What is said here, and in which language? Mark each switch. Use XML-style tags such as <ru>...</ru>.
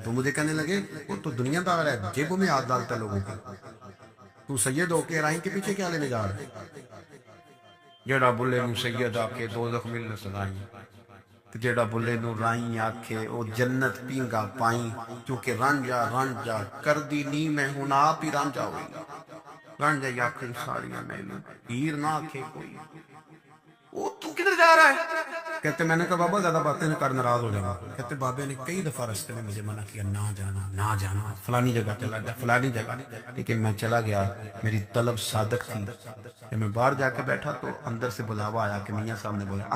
<ur>تو مجھے کہنے لگے وہ تو دنیا دار ہے، جیبوں میں ہاتھ ڈالتا ہے لوگوں کے، تو سید ہو کے راہی کے پیچھے کیا لینے جا رہا ہے؟</ur> <pa>جیڑا بلے نو سید آکھے دوزخ مل نہ سدائیں، جیڑا بلے نو رائی آکھے او جنت پینگا پائیں. کیونکہ رانجا کر دی نی میں ہوں آپ ہی رانجا ہوئی. رانجا آکھے ساڑیاں میلوں پیر نہ آکھے کوئی.</pa> <ur>وہ تو کدھر جا رہا ہے؟ کہتے میں نے کہا بابا زیادہ باتیں نہ کر، ناراض ہو جانا. کہتے بابے نے کئی دفعہ رستے میں مجھے منع کیا نہ جانا فلانی جگہ چلا جا، فلانی جگہ، لیکن میں چلا گیا. میری طلب صادق تھی. جب میں باہر جا کے بیٹھا تو اندر سے بلاوا آیا کہ میاں صاحب نے بولا.</ur>